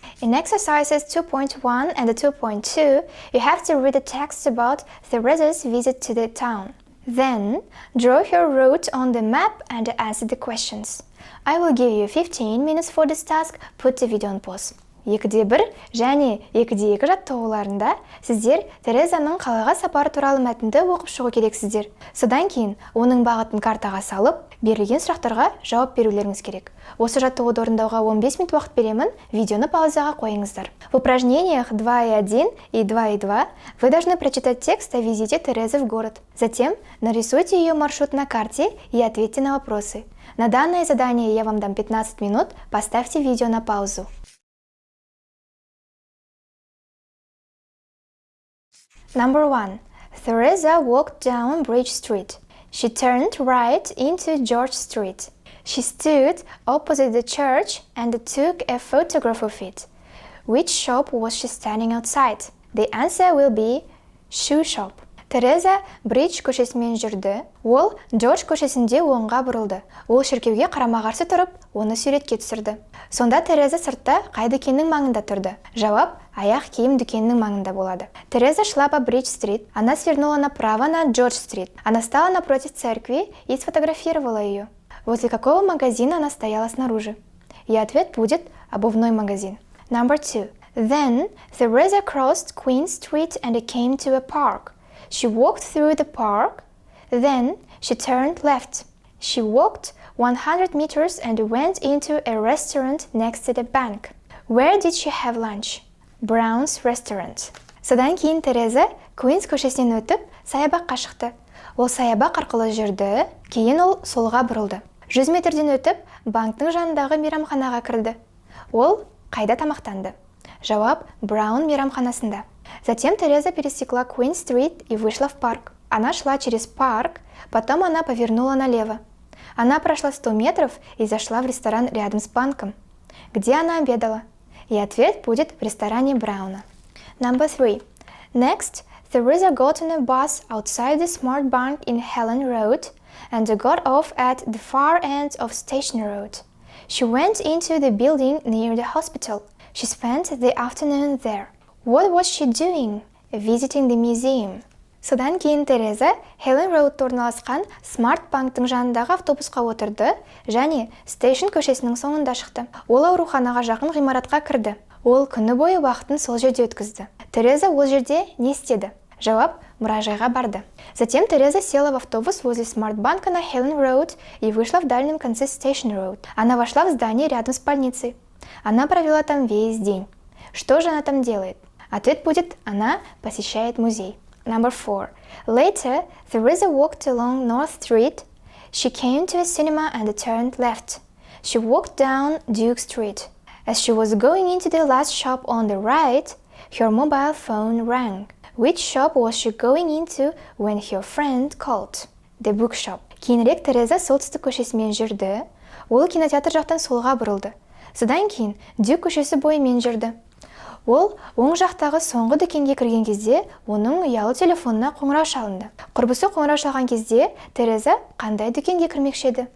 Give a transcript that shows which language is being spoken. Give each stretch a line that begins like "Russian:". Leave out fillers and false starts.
English: In exercises 2.1 and 2.2, you have to read the text about Theresa's visit to the town. Then, draw your route on the map and answer the questions. I will give you 15 minutes for this task. Put the video on pause.
Kazakh: 2-1 және 2-2 жаттығуларында сіздер Терезаның қалаға сапары туралы мәтінді оқып шығу керексіздер. Содан кейін оның бағытын картаға салып, берілген сұрақтарға жауап берулеріңіз керек. Осы жаттығуды орындауға 15 минут уақыт беремін, видеоны паузаға қойыңыздар.
Russian: В упражнениях 2.1 и 2.2 вы должны прочитать текст о визите Терезы в город. Затем нарисуйте ее маршрут на карте и ответьте на вопросы. На данное задание я вам дам 15 минут, поставьте видео на паузу.
English: Number 1. Teresa walked down Bridge Street. She turned right into George Street. She stood opposite the church and took a photograph of it. Which shop was she standing outside? The answer will be shoe shop.
Kazakh: Тереза Бридж көшесімен жүрді. Ол Джордж көшесінде оңға бұрылды. Ол шіркеуге қарама-қарсы тұрып, оны суретке түсірді. Сонда Тереза сыртта қай дүкеннің маңында тұрды? Жауап: аяқ киім дүкенінің маңында болады.
Russian: Тереза шла по Бридж-стрит. Она свернула направо на Джордж-стрит. Она стала напротив церкви и сфотографировала ее. Возле какого магазина она стояла снаружи? И ответ будет обувной магазин.
English: Number 2. Then Teresa crossed Queen Street and came to a park. She walked through the park. Then she turned left. She walked 100 meters and went into a restaurant next to the bank. Where did she have lunch? Brown's restaurant.
Kazakh: Содан кейін Тереза Queens көшесінен өтіп, саябаққа шықты. Ол саябақ арқылы жүрді, кейін ол солға бұрылды. 100 метрден өтіп, банктың жанындағы мейрамханаға кірді. Ол қайда тамақтанды? Жауап: Браун мейрамханасында.
Russian: Затем Тереза пересекла Queen-стрит и вышла в парк. Она шла через парк, потом она повернула налево. Она прошла 100 метров и зашла в ресторан рядом с банком. Где она обедала? И ответ будет в ресторане Брауна.
English: Number 3. Next, Teresa got on a bus outside the Smart Bank in Helen Road and got off at the far end of Station Road. She went into the building near the hospital. She spent the afternoon there. What was she doing? Visiting the museum.
Kazakh: Содан кейін Тереза Helen Road'та орналасқан Smart Bank'тың жанындағы автобусқа отырды және Station көшесінің соңында шықты. Ол ауруханаға жақын ғимаратқа кірді. Ол күні бойы уақытын сол жерде өткізді. Тереза ол жерде не істеді? Жауап: мұражайға барды.
Russian: Затем Тереза села в автобус возле смарт-банка на Хелен Роуд и вышла в дальнем конце Station Road. Она вошла в здание рядом с больницей. Она провела там весь день. Что же она там делает? Ответ будет: она посещает музей.
English: Number 4. Later, Teresa walked along North Street. She came to a cinema and turned left. She walked down Duke Street. As she was going into the last shop on the right, her mobile phone rang. Which shop was she going into when her friend called? The bookshop.
Kazakh: Кейінірек Тереза солтүстік көшесімен жүрді. Ол кинотеатр жақтан солға бұрылды. Содан кейін Дюк көшесі бойымен жүрді. Ол оң жақтағы соңғы дүкенге кірген кезде оның ұялы телефонына қоңырау шалынды. Құрбысы қоңырау шалған кезде Тереза қандай дүкенге кірмекші еді?